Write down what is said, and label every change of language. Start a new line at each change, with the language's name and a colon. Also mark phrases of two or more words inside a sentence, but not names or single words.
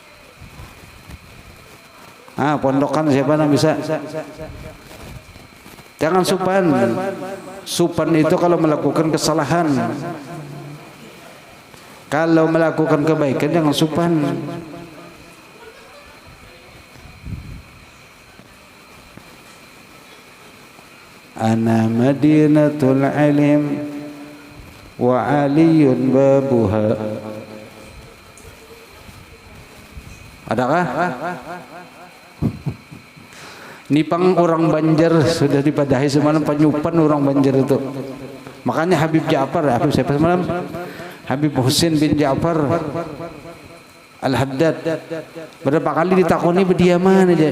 Banjar: Pondokan siapa yang bisa? Jangan supan. Supan itu kalau melakukan kesalahan. Kalau melakukan kebaikan jangan supan.
Arabic: أنا مدينة العلم وعلي بابها.
Banjar: Adakah? Ini pang orang Banjar sudah dipadahi semalam penyupan orang Banjar itu. Makanya Habib Ja'far, Habib siapa semalam? Habib Husin bin Ja'far Al-Haddad berapa kali ditakoni berdiaman aja.